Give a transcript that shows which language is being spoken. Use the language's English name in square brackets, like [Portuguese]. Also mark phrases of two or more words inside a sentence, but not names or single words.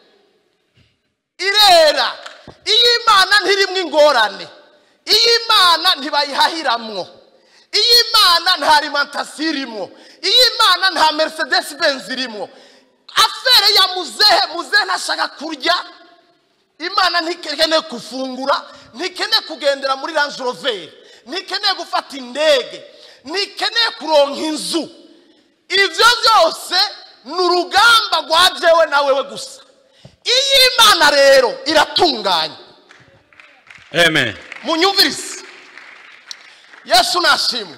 [Rundi] irera iy'Imana ntirimwe ingorane iy'Imana ntibayihahiramwo iy'Imana nta alimentation irimo iy'Imana nta Mercedes Benz irimo afere ya muzehe ntashaka kurya Imana ntikeneye kufungura ntikeneye kugendera muri Range Rover ntikeneye gufata indege ntikeneye kuronka inzu ivyo byose n'urugamba rwajewe nawewe gusa iy'Imana rero iratunganye amen munyumvise Yesu nashimwe